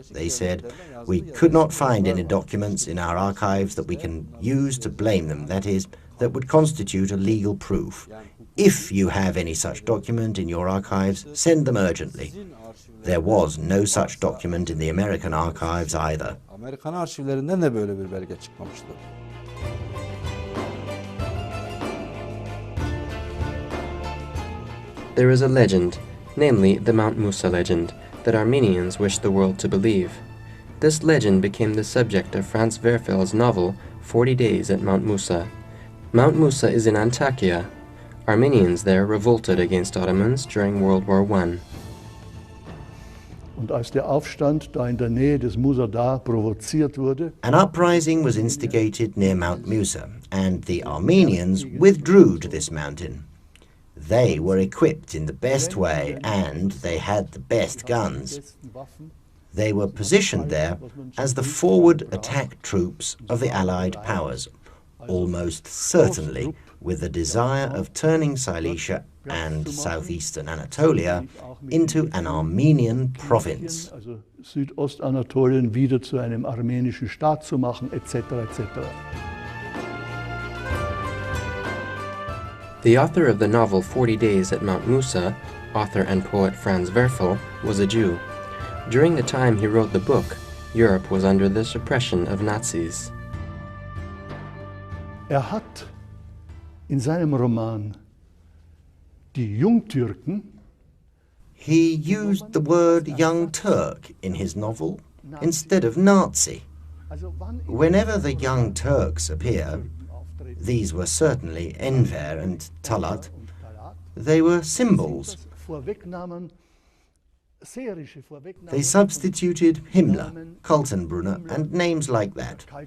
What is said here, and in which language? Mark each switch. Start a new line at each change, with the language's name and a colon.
English: They said, "We could not find any documents in our archives that we can use to blame them. That is, that would constitute a legal proof. If you have any such document in your archives, send them urgently. There was no such document in the American archives either.
Turkish: Amerikan arşivlerinden de böyle bir belge çıkmamıştır.
English: There is a legend, namely the Mount Musa legend, that Armenians wish the world to believe. This legend became the subject of Franz Werfel's novel 40 Days at Mount Musa. Mount Musa is in Antakya. Armenians there revolted against Ottomans during World War I.
German: Und als der Aufstand da in der Nähe des Musa da provoziert wurde,
English: An uprising was instigated near Mount Musa, and the Armenians withdrew to this mountain. They were equipped in the best way, and they had the best guns. They were positioned there as the forward attack troops of the Allied powers, almost certainly with the desire of turning Silesia and southeastern Anatolia into an Armenian province.
German: also Südostanatolien wieder zu einem armenischen Staat zu machen, etc.
English: etc. The author of the novel 40 Days at Mount Musa, author and poet Franz Werfel, was a Jew. During the time he wrote the book, Europe was under the suppression of Nazis.
German: Hat in seinem Roman die Jungtürken,
English: He used the word Young Turk in his novel instead of Nazi. Whenever the Young Turks appear, these were certainly Enver and Talat, they were symbols. They substituted Himmler, Kaltenbrunner, and names like that.